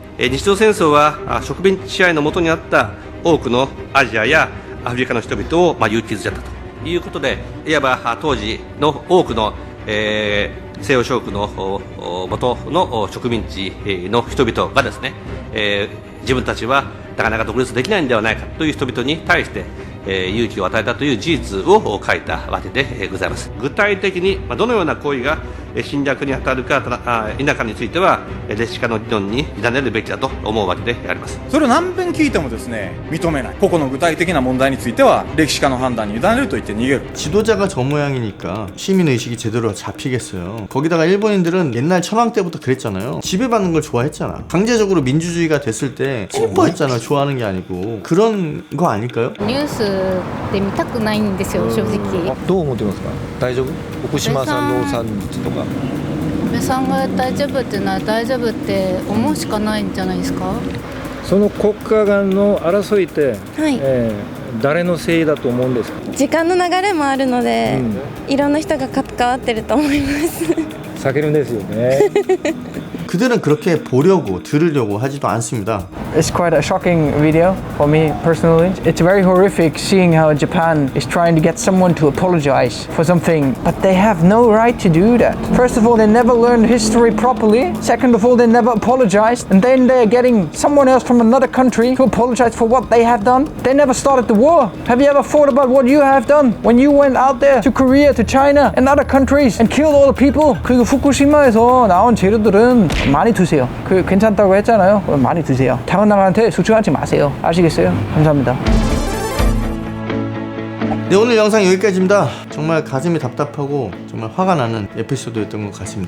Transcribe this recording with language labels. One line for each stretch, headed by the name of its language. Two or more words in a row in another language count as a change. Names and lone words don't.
Japanese: 日露戦争は植民地支配の下にあった多くのアジアやアフリカの人々を勇気づけたということで、いわば当時の多くの西洋諸国の元の植民地の人々がですね、自分たちはなかなか独立できないんではないかという人々に対して、勇気を与えたという事実を書いたわけでございます。具体的にどのような行為が侵略に当たるか否かについては歴史家の議論に委ねるべきだと思うわけであります。それを何遍聞いてもですね認めない。個々の具体的な問題については歴史家の判断に委ねると言って逃げる。
Korean: 지도자가 저 모양이니까 시민의식이 제대로 잡히겠어요. 거기다가 일본인들은 옛날 천황 때부터 그랬잖아요. 지배받는 걸 좋아했잖아. 강제적으로 민주주의가 됐을 때 기뻐했잖아. 좋아하는 게 아니고. 그런 거 아닐까요?
Japanese: ニュースで見たくないんですよ正直。どう思ってますか。大丈夫。福島産農産物とか。安倍さんが大丈夫っていうのは大丈夫って思うしかないんじゃないですか。その国家間の争いって、誰のせいだと思うんですか。時間の流れもあるので、いろんな人が関わってると思います。避けるんですよね。
Korean: 그들은 그렇게 보려고 들으려고 하지도 않습니다.
English: It's quite a shocking video for me personally. It's very horrific seeing how Japan is trying to get someone to apologize for something, but they have no right to do that. First of all, they never learned history properly. Second of all, they never apologized. And then they're getting someone else from another country to apologize for what they have done. They never started the war. Have you ever thought about what you have done when you went out there to Korea, to China and other countries and killed all the people?
Korean: 그리고 후쿠시마에서 나온 재료들은 많이 드세요. 그 괜찮다고 했잖아요. 그럼 많이 드세요. 다른 나라한테 수출하지 마세요. 아시겠어요? 감사합니다. 네, 오늘 영상 여기까지입니다. 정말 가슴이 답답하고 정말 화가 나는 에피소드였던 것 같습니다.